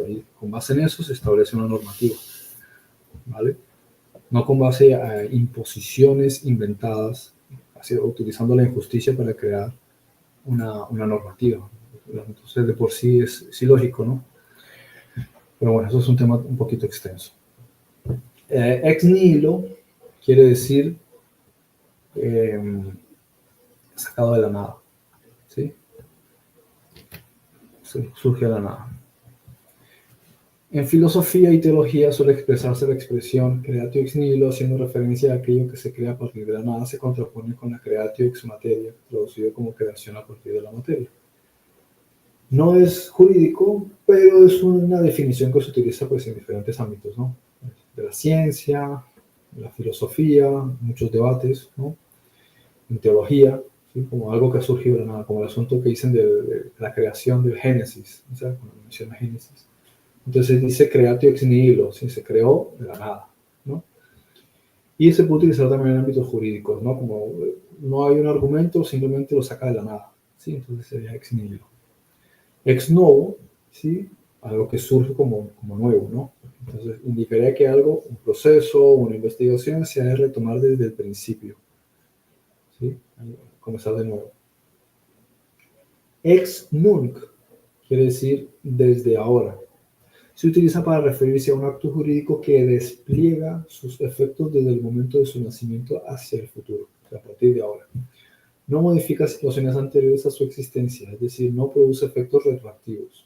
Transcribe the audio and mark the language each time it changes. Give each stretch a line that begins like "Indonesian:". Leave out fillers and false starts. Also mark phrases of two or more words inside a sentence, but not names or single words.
Spanish: Y con base en eso se establece una normativa, ¿vale? No con base a imposiciones inventadas, utilizando la injusticia para crear una normativa. Entonces, de por sí es ilógico, ¿no? Pero bueno, eso es un tema un poquito extenso.
Latin: Ex nihilo
Spanish: quiere decir sacado de la nada, ¿sí? Sí, surge de la nada. En filosofía y teología suele expresarse la expresión
Latin: creatio ex nihilo,
Spanish: haciendo referencia a aquello que se crea a partir de la nada, se contrapone con la
Latin: creatio ex materia,
Spanish: traducido como creación a partir de la materia. No es jurídico, pero es una definición que se utiliza pues, en diferentes ámbitos, ¿no? De la ciencia, de la filosofía, muchos debates, ¿no? En teología, ¿sí? Como algo que ha surgido de la nada, como el asunto que dicen de la creación del Génesis, ¿sí? Cuando menciona Génesis. Entonces dice
Latin: creatio ex nihilo,
Spanish: ¿sí? Se creó de la nada, ¿no? Y se puede utilizar también en ámbitos jurídicos, ¿no? Como no hay un argumento, simplemente lo saca de la nada, ¿sí? Entonces sería
Latin: ex nihilo. Ex novo,
Spanish: ¿sí? Algo que surge como nuevo, ¿no? Entonces indicaría que algo, un proceso, una investigación, se ha de retomar desde el principio, ¿sí? Comenzar de nuevo.
Latin: Ex nunc
Spanish: quiere decir desde ahora. Se utiliza para referirse a un acto jurídico que despliega sus efectos desde el momento de su nacimiento hacia el futuro, o sea, a partir de ahora. No modifica situaciones anteriores a su existencia, es decir, no produce efectos retroactivos.